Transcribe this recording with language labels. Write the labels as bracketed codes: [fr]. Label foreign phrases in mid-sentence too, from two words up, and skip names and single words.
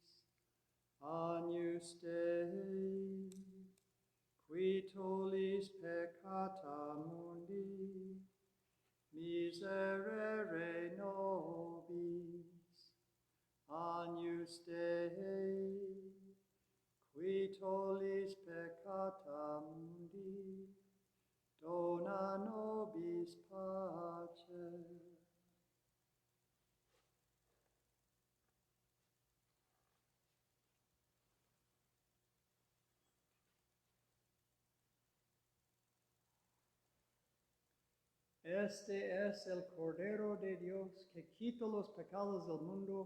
[la] Agnus Dei, qui tollis peccata mundi, miserere nobis. Agnus Dei, qui tollis peccata mundi, dona nobis pace. [es] Este es el Cordero de Dios que quita los pecados del mundo.